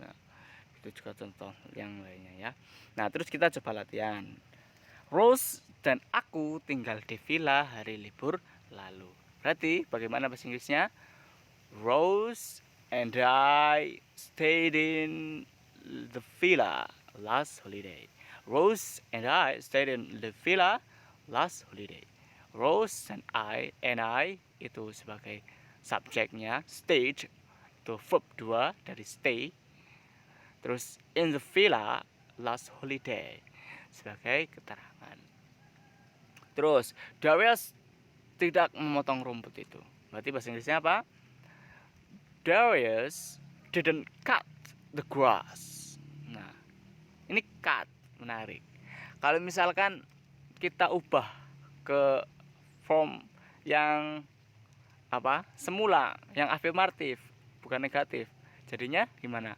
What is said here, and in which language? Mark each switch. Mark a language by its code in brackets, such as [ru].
[id] Nah, itu juga contoh yang lainnya ya. Nah, terus kita coba latihan. Rose dan aku tinggal di villa hari libur lalu. Berarti bagaimana bahasa Inggrisnya? [en] Rose and I stayed in the villa last holiday. Rose and I stayed in the villa last holiday. Rose and I [id] itu sebagai subjeknya, stayed itu verb 2 dari stay. Terus [en] in the villa last holiday [id] sebagai keterangan. Terus Darius tidak memotong rumput itu. Berarti bahasa Inggrisnya apa? [en] Darius didn't cut the grass. [id] Nah, ini cut menarik. Kalau misalkan kita ubah ke form yang semula, yang afirmatif, bukan negatif. Jadinya gimana?